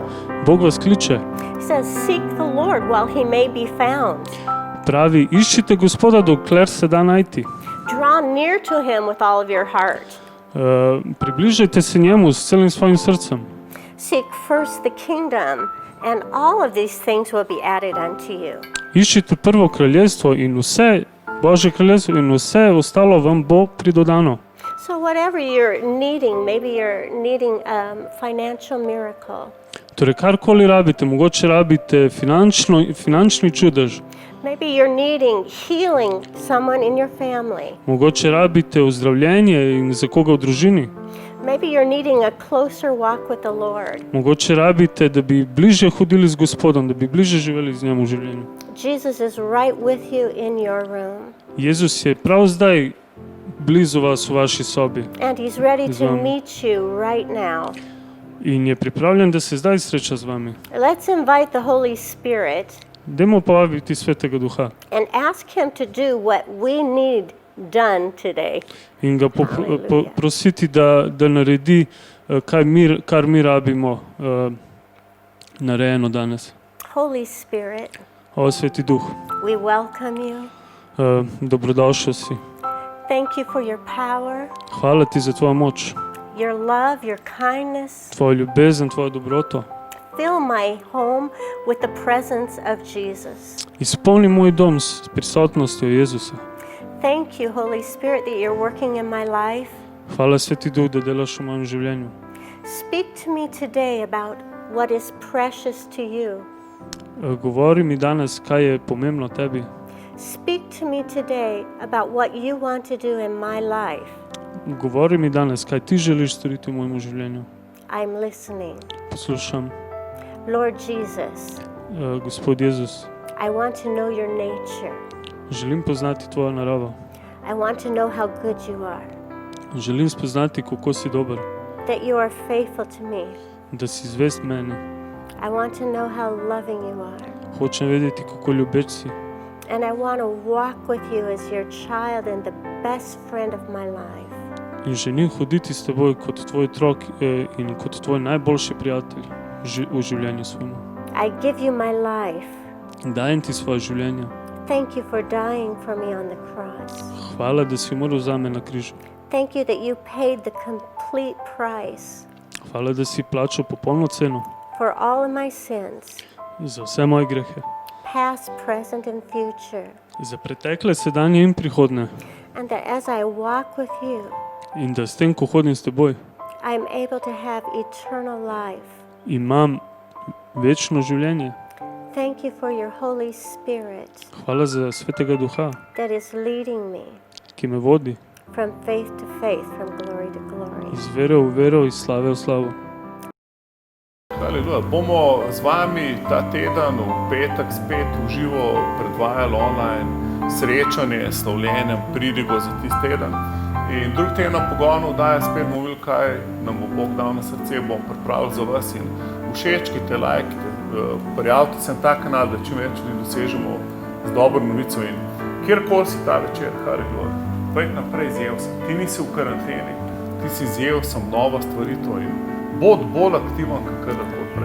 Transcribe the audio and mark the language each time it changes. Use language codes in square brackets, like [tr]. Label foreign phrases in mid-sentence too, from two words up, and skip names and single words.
[sl] Bog vas kliče. [en] He says, seek the Lord while he may be found. [sl] Pravi, iščite Gospoda, dokler se da najti. [en] Draw near to him with all of your heart. [sl] Približajte se njemu s celim svojim srcem. [en] Seek first the kingdom, and all of these things will be added unto you. [sl] Iščite prvo kraljestvo in vse, Božje kraljestvo in vse ostalo vam bo pridodano. [en] So whatever you're needing, maybe you're needing a financial miracle. [sl] Torej, karkoli rabite, mogoče rabite finančni čudež. [en] Maybe you're needing healing someone in your family. [sl] Mogoče rabite ozdravljenje in za koga v družini. [en] Maybe you're needing a closer walk with the Lord. [sl] Mogoče rabite, da bi bliže hodili z Gospodom, da bi bliže živeli z njim v življenju. [en] Jesus is right with you in your room. [sl] Jezus je prav zdaj blizu vas v vaši sobi. [en] And he's ready to meet you right now. [sl] In je pripravljen, da se zdaj sreča z vami. [en] Let's invite the Holy Spirit. [sl] Dajmo povabiti Svetega Duha. [en] And ask him to do what we need done today. [sl] In ga prositi, da naredi kar mi rabimo narejeno danes. [en] Holy Spirit. [sl] O Sveti Duh. [en] We welcome you. [sl] Dobrodošel si. [en] Thank you for your power. [sl] Hvala ti za tvojo moč. [en] Your love, your kindness. [sl] Tvojo ljubezen, tvojo dobroto. [en] Fill my home with the presence of Jesus. [sl] Izpolni moj dom s prisotnostjo Jezusa. [en] Thank you, Holy Spirit, that you're working in my life. [sl] Hvala, Sveti Duh, da delaš v mojem življenju. [en] Speak to me today about what is precious to you. [sl] Govori mi danes, kaj je pomembno tebi. [en] Speak to me today about what you want to do in my life. [sl] Govori mi danes, kaj ti želiš storiti v mojem življenju. [en] I'm listening. [sl] Poslušam. [en] Lord Jesus. [sl] Gospod Jezus. [en] I want to know your nature. [sl] Želim poznati tvojo naravo. [en] I want to know how good you are. [sl] Želim spoznati, kako si dober. [en] That you are faithful to me. [sl] Da si zvest meni. [en] I want to know how loving you are. [sl] Hočem vedeti, kako ljubeč si. [en] And I want to walk with you as your child and the best friend of my life. [sl] In želim hoditi s teboj kot tvoj otrok in kot tvoj najboljši prijatelj v življenju svojemu. [en] I give you my life. [sl] Dajem ti svoje življenje. [en] Thank you for dying for me on the cross. [sl] Hvala, da si umrl za me na križu. [en] Thank you that you paid the complete price. [sl] Hvala, da si plačal popolno ceno. [en] For all of my sins. [sl] Za vse moje grehe. [en] Past, present and future. [sl] Za pretekle, sedanje in prihodne. [en] And that as I walk with you, [sl] in da s tem, ko hodim s teboj, [en] I'm able to have eternal life. [sl] imam večno življenje. [en] Thank you for your Holy Spirit [sl] Hvala za Svetega Duha, [en] that is leading me [sl] ki me vodi [en] from faith to faith, from glory to glory. [sl] iz vere v vero, iz slave v slavo. Haleluja. Bomo z vami ta teden v petek spet v živo predvajali online srečanje s slavljenjem pridigo za tisti teden. In drugi teden na Pogonu oddaje spet bomo videli, kaj nam bo Bog dal na srce, bomo pripravili za vas in všečkite, lajkite, prijavite se na ta kanal, da čim več ljudi dosežemo z dobro novico in kjerkoli si ta večer, haleluja, pojdi naprej, zjel sem, ti nisi v karanteni, ti si zjel sem nova stvaritev in bod bolj aktiven, kot kadarkoli prej.